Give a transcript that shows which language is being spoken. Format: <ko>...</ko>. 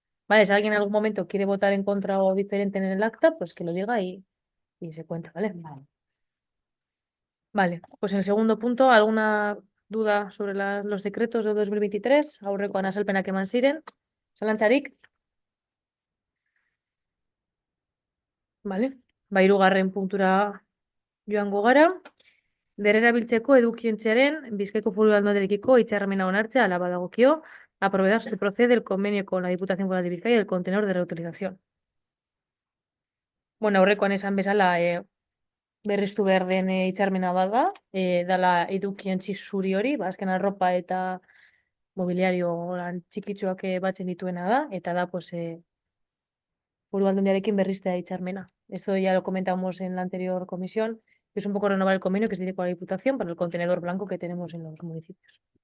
<es>Vale, si alguien en algún momento quiere votar en contra o diferente en el acta, pues que lo diga y se cuenta, ¿vale? Vale, pues en el segundo punto, ¿alguna duda sobre los decretos de 2023?</es> <eu>Aurrekoan azalpenak eman ziren. Zalantzarik? Vale, ba hirugarren puntura joango gara. Berrerabiltzeko edukientziaren Bizkaiko Foru Aldundiarekiko hitzarmena onartzea hala badagokio,</eu> <es>aprobar se procede el convenio con la Diputación Foral de Bizkaia y el contenedor de reutilización.</es> <eu>Bueno, aurrekoan esan bezala berriztu behar den hitzarmena bat da, dala edukientzi zuri hori, azken arropa eta mobiliario lan txikitsuak batzen dituena da, eta da pues Foru Aldundiarekin berriztea hitzarmena.</eu> <es>Esto ya lo comentamos en la anterior comisión, que es un poco renovar el convenio que se tiene con la Diputación para el contenedor blanco que tenemos en los municipios.</es>